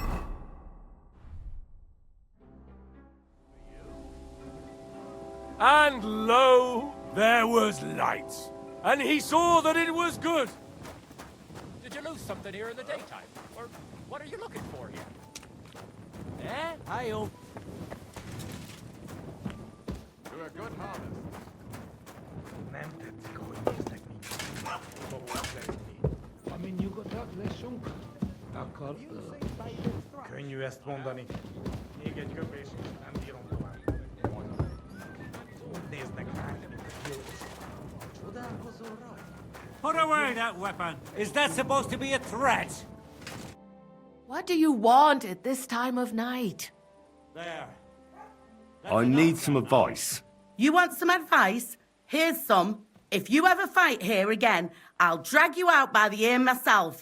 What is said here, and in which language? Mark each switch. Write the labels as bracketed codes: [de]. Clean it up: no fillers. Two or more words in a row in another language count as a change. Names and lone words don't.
[en] And lo, there was light. And he saw that it was good. Did you lose something here in the daytime? Or what are you looking for here? Eh? Hi-oh. To a good harvest. [hu] Könnyű ezt mondani. Még egy köpés, és nem bírom tovább. Úgy néznek rá, csodálkozol rá. [en] Put away that weapon. Is that supposed to be a threat? What do you want at this time of night? There. I need some advice. You want some advice? Here's some. If you ever fight here again, I'll drag you out by the ear myself.